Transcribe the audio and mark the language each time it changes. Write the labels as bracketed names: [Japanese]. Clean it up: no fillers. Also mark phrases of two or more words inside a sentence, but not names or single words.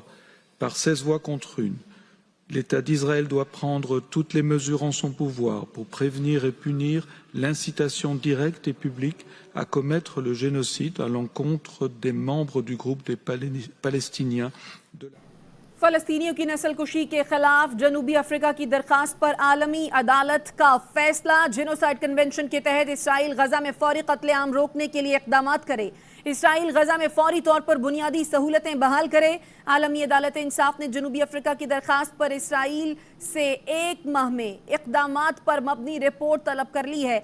[French] Par 16 voix contre 1, l'État d'Israël doit prendre toutes les mesures en son pouvoir pour prévenir et punir l'incitation directe et publique à commettre le génocide à l'encontre des membres du groupe des Palestiniens de la [Urdu] فلسطینیوں کی نسل کشی کے خلاف جنوبی افریقہ کی درخواست پر عالمی عدالت کا فیصلہ. जेनोसाइड कन्वेंशन کے تحت اسرائیل غزہ میں فوری قتل عام روکنے کے لیے اقدام کرے. اسرائیل غزہ میں فوری طور پر بنیادی سہولتیں بحال کرے. عالمی عدالت انصاف نے جنوبی افریقہ کی درخواست پر اسرائیل سے 1 ماہ میں اقدام پر مبنی رپورٹ طلب کر لی ہے.